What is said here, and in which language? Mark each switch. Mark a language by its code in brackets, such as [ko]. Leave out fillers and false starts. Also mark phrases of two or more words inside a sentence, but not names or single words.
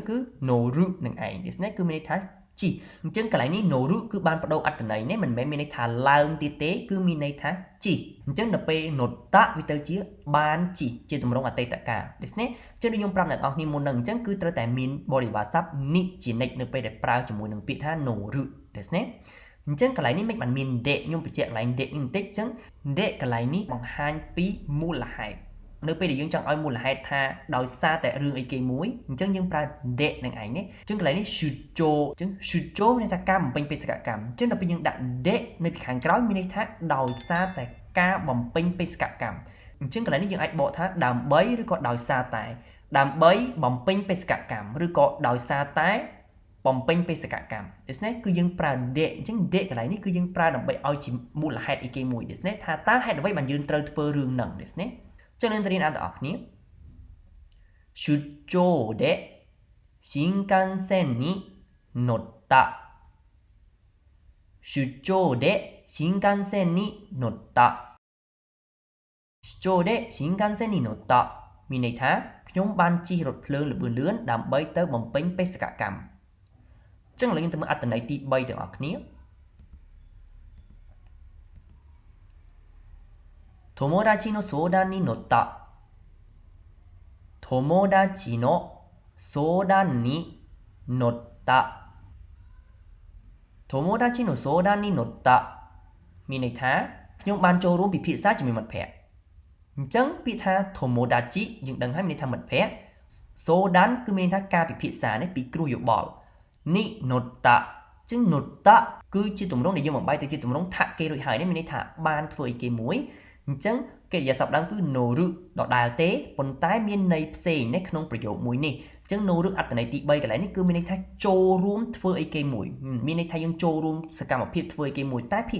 [km] គឺ no ru នឹងឯងですねគឺមានន័យថាជីអញ្ចឹងកន្លែងនេះ no ru គឺបានបដូរអត្ថន័យនេះមិនមែនមានន័យថាឡើងទៀតទេគឺមានន័យថាជីអញ្ចឹងដល់ពេល nota វាទៅជាបានជីជាទម្រង់អតីតកាលですねអញ្ចឹងខ្ញុំប្រាប់អ្នកនរគ្នាមុននឹងអញ្ចឹងគឺត្រូវតែមានបរិវារសព្ទនិជានិច្ចនៅពេលដែលប្រើ ជាមួយនឹងពាក្យថា no ruですねអញ្ចឹងកន្លែងនេះមិនបានមាន de ខ្ញុំបញ្ជាក់កន្លែង de នេះបន្តិចអញ្ចឹង de កន្លែងនេះបង្ហាញពីមូលហេតុនៅពេលដែលយើងចង់ឲ្យមូលហេតុថាដោយសារតែរឿងអីគេមួយអញ្ចឹងយើង ប្រើ de នឹងឯងនេះអញ្ចឹងកន្លែងនេះ shujo អញ្ចឹង shujo មានន័យថាការបំពេញបេសកកម្មអញ្ចឹងដល់ពេលយើងដាក់ de នៅពីខាងក្រោ យមានន័យថាដោយសារតែការបំពេញបេសកកម្មអញ្ចឹងកន្លែងនេះយើងអាចបកថាដើម្បីឬក៏ដោយសារតែដើម្បីបំពេញបេសកកម្មឬក៏ដោយសារតែបំពេញបេសកកម្មですねគឺយើងប្រើ de អញ្ចឹង de កន្លែងនេះគឺយើងប្រើដើម្បីឲ្យជាមូលហេតុអីគេមួយですねថាតើហេតុអ្វីបានយើងត្រូវធ្វើរឿងហ្នឹងですねចឹងនឹងទៅរៀនអត្ថន័យគ្នា [ja] 出張で新幹線に乗った出張で新幹線に乗った出張で新幹線に乗った [km] មានន័យថាខ្ញុំបានជិះរថភ្លើងល្បឿនលឿនដើម្បីទៅបំពេញបេសកកម្មចឹងឥឡូវយើងទៅមើលអត្ថន័យទី3ទាំងអស់គ្នា [ja] 友達の相談に乗った友達の相談に乗った友達の相談に乗った [km] មានន័យថាខ្ញុំបានចូលរួមពិភាក្សាជាមួយមិត្តភ័ក្តិអញ្ចឹងពាក្យថា tomodachi យើងដឹងហើយមានន័យថាមិត្តភ័ក្តិ sodan គឺមានន័យថាការពិភាក្សានេះពីគ្រូយោបល់ [ja] に乗った [km] អញ្ចឹង notta គឺជាទម្រង់ដែលយើងបំបែកទៅជាទម្រង់ថាគេរួចហើយនេះមានន័យថាបានធ្វើអីគេមួយអញ្ចឹងកិរិយាសព្ទដើមគឺ no ru ដដែលទេប៉ុន្តែមានន័យផ្សេងនេះក្នុងប្រយោគមួយ នេះអញ្ចឹង no ru អត្ថន័យទី3កន្លែងនេះគឺមានន័យថាចូលរួមធ្វើអីគេមួយមានន័យថាយើងចូលរួមសកម្មភាពធ្វើអីគេមួយតែភាគ